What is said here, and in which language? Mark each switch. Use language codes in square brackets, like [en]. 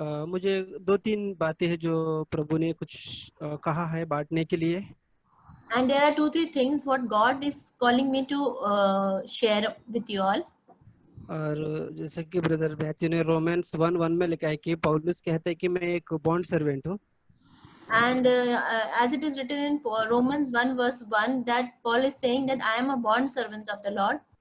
[hi] मुझे 2-3 बातें हैं जो प्रभु ने कुछ कहा है बांटने के लिए. [en] And there are 2-3 things what God is calling me to share with you all. [hi] और जैसे कि ब्रदर मैथ्यू ने रोमन्स 1:1 में लिखा है कि पौलुस कहते हैं कि मैं एक बॉन्ड सर्वेंट हूँ. [en] And as it is written in Romans 1:1 that Paul is saying that I am a bond servant of the Lord.